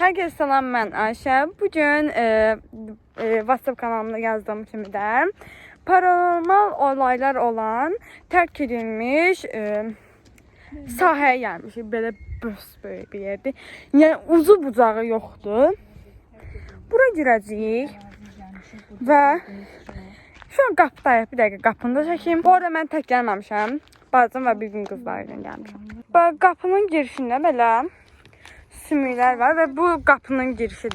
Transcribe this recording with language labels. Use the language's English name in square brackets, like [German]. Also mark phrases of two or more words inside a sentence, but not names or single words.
[Turkish] Herkese selam, ben Ayşe. Bugün WhatsApp kanalımda yazdığım kimi də paranormal olaylar olan terk edilmiş sahaya gelmişik. [Azerbaijani] Belə böyük bir yerdir. Yəni ucu bucağı yoxdur. Bura girəcəyik və [Turkish] şu an [Azerbaijani] qapıdayıq. Bir dəqiqə qapını da çəkeyim. Bu arada mən tək gəlməmişəm. Bacım və bir gün qızları ilə gəlmişəm. Bax, qapının girişində belə sümüklər var və bu qapının girişidir.